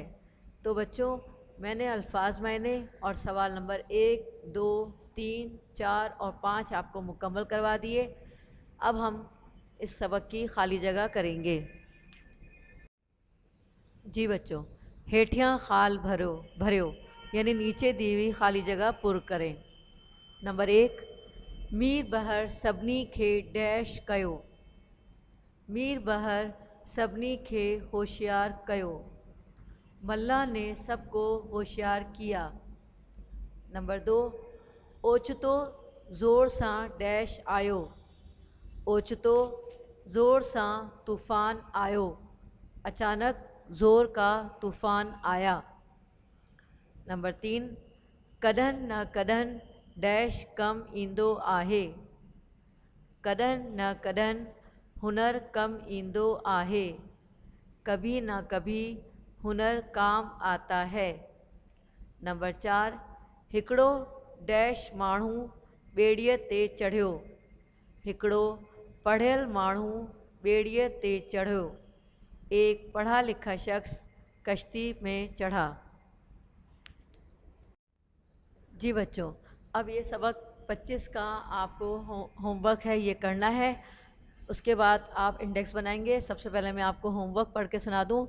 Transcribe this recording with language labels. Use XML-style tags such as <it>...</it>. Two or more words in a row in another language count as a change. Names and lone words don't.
<ur>تو بچو، میں نے الفاظ معنی اور سوال نمبر 1، 2، 3، 4 اور 5 آپ کو مکمل کروا دیے. اب ہم اس سبق کی خالی جگہ کریں گے. جی بچو,</ur> <sd>हेठियां खाल भरियो</sd> <ur>یعنی نیچے دی ہوئی خالی جگہ پر کریں. نمبر 1,</ur> <sd>मीर बहर सभिनी खे डैश कयो। मीर बहर सभिनी खे होशियार कयो।</sd> <ur>ملاح نے سب کو ہوشیار کیا. نمبر 2,</ur> <sd>ओचितो ज़ोर सां डैश आयो। ओचितो ज़ोर सां तूफ़ान आयो।</sd> <ur>اچانک زور کا طوفان آیا.</ur> <sd>नंबर 3, कॾहिं न कॾहिं डैश कम ईंदो आहे। कॾहिं न कॾहिं हुनर कम ईंदो आहे।</sd> <ur>کبھی نہ کبھی ہنر کام آتا ہے. نمبر 4,</ur> <sd>हिकिड़ो डैश माण्हू ॿेड़ीअ ते चढ़ियो। हिकिड़ो पढ़ियल माण्हू ॿेड़ीअ ते चढ़ियो।</sd> <ur>ایک پڑھا لکھا شخص کشتی میں چڑھا. جی بچو، اب یہ سبق 25 کا آپ کو ہوم ورک ہے، یہ کرنا ہے. اس کے بعد آپ انڈیکس بنائیں گے۔ سب سے پہلے میں آپ کو ہوم ورک پڑھ کے سنا دوں.</ur>